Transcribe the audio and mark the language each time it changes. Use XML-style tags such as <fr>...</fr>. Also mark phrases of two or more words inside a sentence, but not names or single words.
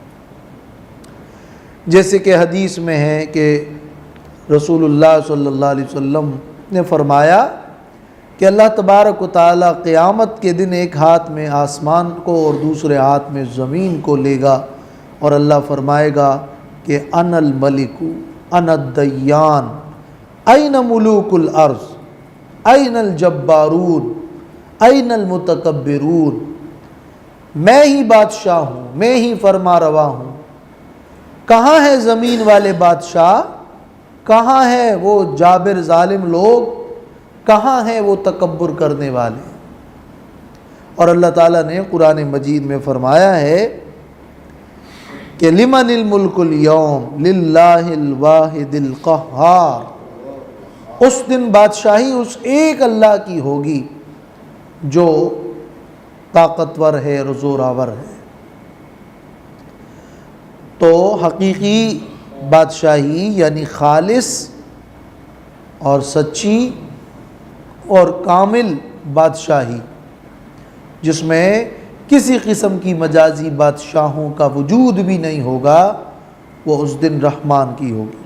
<ur>جیسے کہ حدیث میں ہے کہ رسول اللہ</ur> <ar>صلی اللہ علیہ وسلم</ar> <ur>نے فرمایا کہ</ur> <ar>اللہ تبارک و تعالی</ar> <ur>قیامت کے دن ایک ہاتھ میں آسمان کو اور دوسرے ہاتھ میں زمین کو لے گا، اور اللہ فرمائے گا کہ</ur> <ar>انا الملک انا الدیان این ملوک الارض این الجبارون این المتکبرون،</ar> <ur>میں ہی بادشاہ ہوں، میں ہی فرما روا ہوں، کہاں ہے زمین والے بادشاہ، کہاں ہے وہ جابر ظالم لوگ، کہاں ہیں وہ تکبر کرنے والے۔ اور</ur> <ar>اللہ تعالیٰ</ar> <ur>نے قرآن مجید میں فرمایا ہے کہ</ur> <ar>لمن الملک اليوم للہ الواحد القہار،</ar> <ur>اس دن بادشاہی اس ایک اللہ کی ہوگی جو طاقتور ہے، زور آور ہے۔ تو حقیقی بادشاہی یعنی خالص اور سچی اور کامل بادشاہی، جس میں کسی قسم کی مجازی بادشاہوں کا وجود بھی نہیں ہوگا، وہ اس دن رحمان کی ہوگی۔</ur>